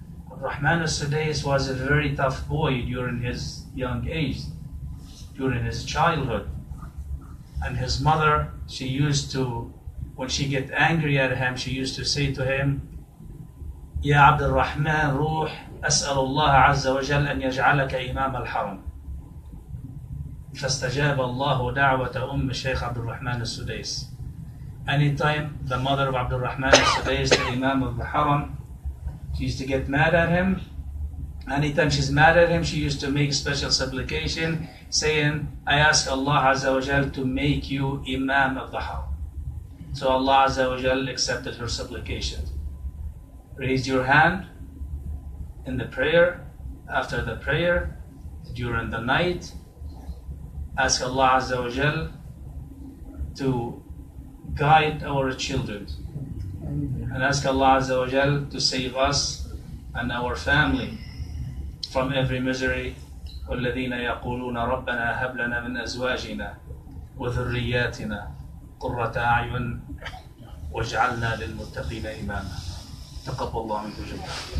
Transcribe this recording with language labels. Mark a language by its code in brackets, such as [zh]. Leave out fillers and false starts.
[en] Abdurrahman al-Sudais was a very tough boy during his young age, during his childhood. And his mother, she used to, when she get angry at him, she used to say to him, [ar] يا عبد الرحمن روح أسأل الله عز وجل أن يجعلك إمام الحرم. فاستجاب الله دعوة أم الشيخ عبد الرحمن السديس. [en] Anytime the mother of Abdul Rahman al-Sudais, the Imam of the Haram, she used to get mad at him. Anytime she's mad at him, she used to make special supplication saying, I ask Allah Azza wa Jal to make you Imam of the Haram. So Allah Azza wa Jal accepted her supplication. Raise your hand in the prayer, after the prayer, during the night. Ask Allah Azza wa Jal to guide our children. And ask Allah Azza wa Jal to save us and our family from every misery. [ar] والذين يقولون ربنا هب لنا من أزواجنا وذرياتنا قرة أعين واجعلنا للمتقين إماما. تقبل الله منكم جميعا.